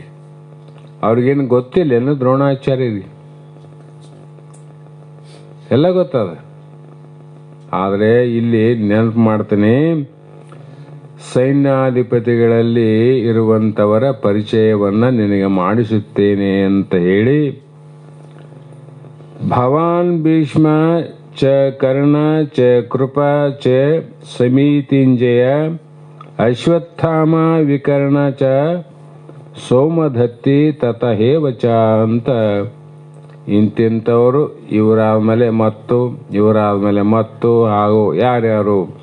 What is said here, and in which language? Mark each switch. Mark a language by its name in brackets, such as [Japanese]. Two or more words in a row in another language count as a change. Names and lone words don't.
[Kannada] ಅವ್ರಿಗೇನು ಗೊತ್ತಿಲ್ಲ ಏನು ದ್ರೋಣಾಚಾರ್ಯರಿಗೆ ಎಲ್ಲ ಗೊತ್ತದ. ಆದರೆ ಇಲ್ಲಿ ನೆನಪು ಮಾಡ್ತೀನಿ, ಸೈನ್ಯಾಧಿಪತಿಗಳಲ್ಲಿ ಇರುವಂಥವರ ಪರಿಚಯವನ್ನು ನಿನಗೆ ಮಾಡಿಸುತ್ತೇನೆ ಅಂತ ಹೇಳಿ, [Sanskrit] ಭವಾನ್ ಭೀಷ್ಮ ಚ ಕರ್ಣ ಚ ಕೃಪ ಚ ಸಮಿತಿಂಜಯ ಅಶ್ವತ್ಥಾಮ ವಿಕರ್ಣ ಚ ಸೋಮಧತ್ತಿ ತತಹೇವ ಚ [Kannada] ಅಂತ ಇಂತಿಂಥವರು ಇವರಾದ್ಮೇಲೆ ಮತ್ತು ಹಾಗೂ ಯಾರ್ಯಾರು